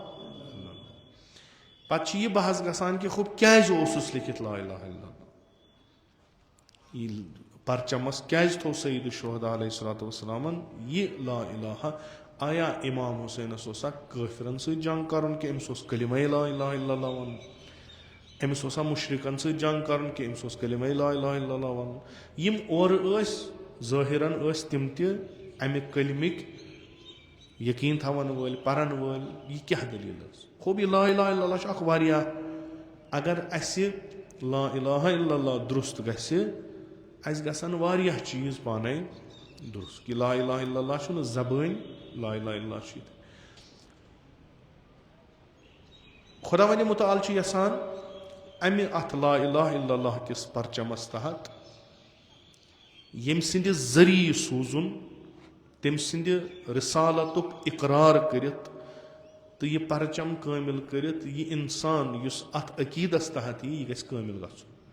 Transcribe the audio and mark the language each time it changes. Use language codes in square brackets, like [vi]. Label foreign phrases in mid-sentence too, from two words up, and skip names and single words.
[ks] پتہٕ چھِ یہِ بحث گژھان کہِ ہُہ کیازِ اوسُس لیکھِتھ [ar] لا الہ الا اللہ [ks] یہِ پرچمس کیازِ تھوٚو [ar] سید الشہدا علیہ الصلوۃ والسلامن [ks] یہِ [ar] لا الہ [ks] آیا امام حُسینس اوسا کٲفرن سۭتۍ جنگ کرُن کہِ أمِس اوس کلمے [ar] لا الہ الا اللہ [ks] ونُن أمِس اوسا مُشرِکن سۭتۍ جنگ کرُن کہِ أمِس اوس کلمے [ar] لا الہ الا اللہ [ks] ونُن یِم اورٕ ٲسۍ ظٲہِرن ٲسۍ تِم تہِ امہِ کلمٕکۍ یقیٖن تھاون وٲلۍ پرن وٲلۍ یہِ کیاہ دٔلیٖل ٲس خوب یہِ [ar] لا الہ الا اللہ [ks] چھُ اکھ واریاہ اگر اسہِ [ar] لا الہ الا اللہ [ks] درُست گژھِ اسہِ گژھن واریاہ چیٖز پانے درُست کہِ [ar] لا الہ الا اللہ [ks] چھُنہٕ زبٲنۍ [ar] لا الہ الا اللہ [ks] چھُ ییٚتہِ خۄدا وندِ مُتعال چھُ یژھان امہِ اتھ [ar] لا الہ الا اللہ [ks] کِس پرچمس تحت ییٚمہِ سٕنٛدِ ذٔریعہٕ سوٗزُن تٔمۍ سٕنٛدِ رِسالتُک اقرار کٔرِتھ تہٕ یہِ پرچم کٲمِل کٔرِتھ یہِ انسان یُس اتھ عقیٖدس تحت یی یہِ گژھِ کٲمِل گژھُن